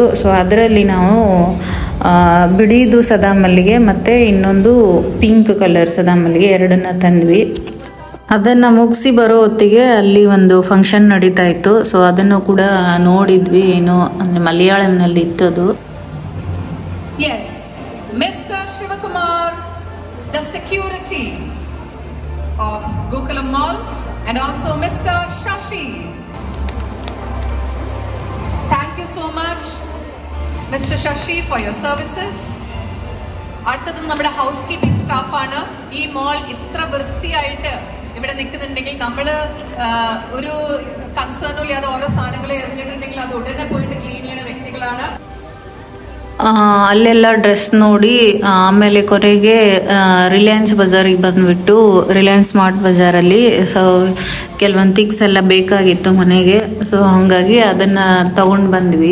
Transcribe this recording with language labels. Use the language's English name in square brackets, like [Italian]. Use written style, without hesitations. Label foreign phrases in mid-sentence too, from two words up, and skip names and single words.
[Kannada] ಸೊ ಅದರಲ್ಲಿ ನಾವು ಬಿಳಿದು ಸದಾ ಮಲ್ಲಿಗೆ ಮತ್ತು ಇನ್ನೊಂದು [English] pink colour [Kannada] ಸದಾ ಮಲ್ಲಿಗೆ ಎರಡನ್ನ ತಂದ್ವಿ. ಅದನ್ನು ಮುಗಿಸಿ ಬರೋ ಹೊತ್ತಿಗೆ ಅಲ್ಲಿ ಒಂದು ಫಂಕ್ಷನ್ ನಡೀತಾ ಇತ್ತು. ಸೊ ಅದನ್ನು ಕೂಡ ನೋಡಿದ್ವಿ. ಏನು ಅಂದರೆ ಮಲಯಾಳಂನಲ್ಲಿ ಇತ್ತದು. [English] Mr. Shivakumar, the security of Gokulam Mall, and also Mr. Shashi. Thank you so much, Mr. Shashi, for your services. [Malayalam] അടുത്തത് നമ്മുടെ [English] house keeping [Malayalam] സ്റ്റാഫാണ്. ഈ മോൾ ഇത്ര വൃത്തിയായിട്ട് ഇവിടെ നിൽക്കുന്നുണ്ടെങ്കിൽ നമ്മൾ ഒരു കൺസേണും ഇല്ലാതെ ഓരോ സാധനങ്ങൾ എറിഞ്ഞിട്ടുണ്ടെങ്കിൽ അത് ഉടനെ പോയിട്ട് ക്ലീൻ ചെയ്യുന്ന വ്യക്തികളാണ്. [Kannada] ಅಲ್ಲೆಲ್ಲ ಡ್ರೆಸ್ ನೋಡಿ ಆಮೇಲೆ ಕೊನೆಗೆ ರಿಲಯನ್ಸ್ ಬಜಾರಿಗೆ ಬಂದುಬಿಟ್ಟು ರಿಲಯನ್ಸ್ ಸ್ಮಾರ್ಟ್ ಬಜಾರಲ್ಲಿ ಸೊ ಕೆಲವೊಂದು ಥಿಂಗ್ಸ್ ಎಲ್ಲ ಬೇಕಾಗಿತ್ತು ಮನೆಗೆ. ಸೊ ಹಾಗಾಗಿ ಅದನ್ನು ತಗೊಂಡು ಬಂದ್ವಿ.